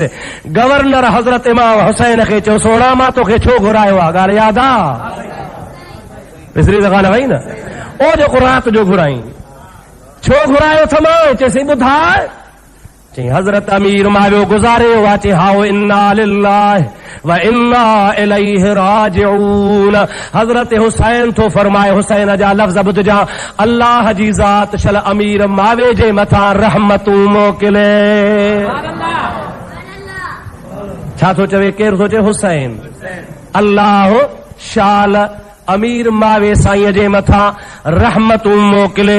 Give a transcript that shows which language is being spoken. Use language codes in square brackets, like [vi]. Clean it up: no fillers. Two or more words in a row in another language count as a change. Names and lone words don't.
[sd] गवर्नर हज़रत इमाम हुसैन खे चयो, सोना मां तोखे छो घुरायो आहे? ॻाल्हि यादि आहे? विसरी सघां न वई न? ओ जेको राति जो घुराई, छो घुरायो थमां? चइसि ॿुधाए। चई हज़रत अमीर मावियो गुज़ारियो आहे। चई हाओ [ar] إنا لله وإنا إليه راجعون. [sd] हज़रत हुसैन थो फरमाए, हुसैन जा लफ़्ज़ ॿुधजा, अल्लाह जी ज़ात शल अमीर मावे जे मथां रहमतूं मोकिले। छा थो चवे? केरु थो चवे? हुसैन। अल्लाह शाल अमीर मावे साईं जे मथां रहमतूं मोकिले।